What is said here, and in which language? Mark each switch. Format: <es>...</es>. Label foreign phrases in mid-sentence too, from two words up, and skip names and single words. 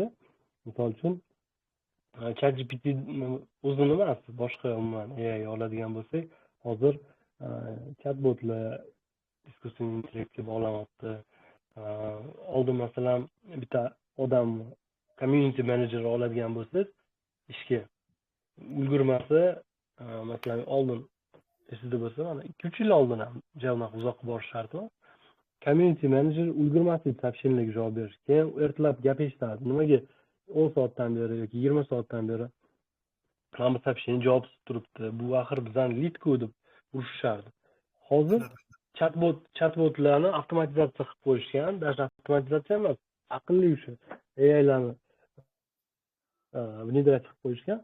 <uz>Misol uchun ChatGPT o'zini emas, boshqa umuman AI oladigan bo'lsak, hozir chatbotlar iskusiy intellektga bog'lanyapti. Oldin masalan bitta odam</uz> <en>community manager</en> <uz>oladigan bo'lsangiz, ishga ulgurmasa, masalan oldin esingizda bo'lsa, mana 2-3 yil oldin ham javobga uzoq borish shart emas.</uz> <en>Community manager</en> <uz>ulgurmaslik soобщениyaga javob berish. Keyin ertalab gap eshitadi. Nimaga 10 soatdan beri yoki 20 soatdan beri mana bu soобщение javobsiz turibdi. Bu axir bizdan lead-ku deb urishardi. Hozir chatbotlarni avtomatizatsiya qilib qo'yishgan, даже avtomatizatsiya emas, aqlli o'sha AIlarni внедрять qilib qo'yishgan.</uz>